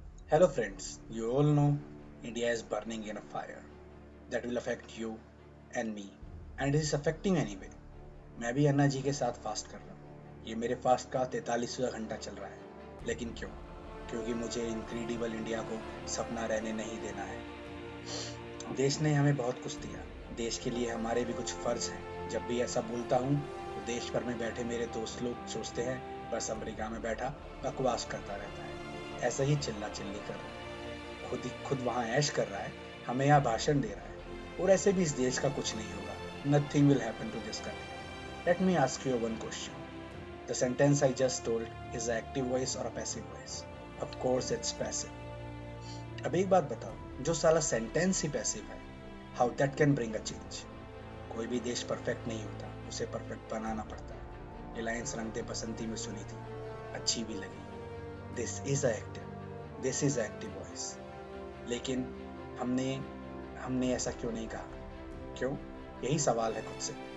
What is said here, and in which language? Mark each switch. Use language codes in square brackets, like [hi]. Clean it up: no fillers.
[en] Hello friends, you all know India is burning in a fire that will affect you and me and it is affecting anyway. [hi] मैं भी अन्ना जी के साथ fast कर रहा हूँ। ये मेरे फास्ट का 43वां घंटा चल रहा है। लेकिन क्यों? क्योंकि मुझे इनक्रेडिबल इंडिया को सपना रहने नहीं देना है। देश ने हमें बहुत कुछ दिया। देश के लिए हमारे भी कुछ फर्ज हैं। जब भी ऐसा बोलता हूँ तो देश भर में बैठे मेरे दोस्त लोग सोचते हैं बस अमेरिका में बैठा बकवास करता रहता है, ऐसा ही चिल्ला चिल्ली कर रहा है, खुद वहाँ ऐश कर रहा है, हमें यहाँ भाषण दे रहा है। और ऐसे भी इस देश का कुछ नहीं होगा। [en] Nothing will happen to this country. Let me ask you one question. The sentence I just told is an active voice or a passive voice? Of course it's passive. [hi] अब एक बात बताओ, जो साला सेंटेंस ही पैसिव है, [en] How that can bring a change? [hi] कोई भी देश परफेक्ट नहीं होता, उसे परफेक्ट बनाना पड़ता है। ये लाइन्स रंगते बसंती में सुनी थी, अच्छी भी लगी। [en] This is active voice. [hi] लेकिन हमने ऐसा क्यों नहीं कहा? क्यों? यही सवाल है खुद से।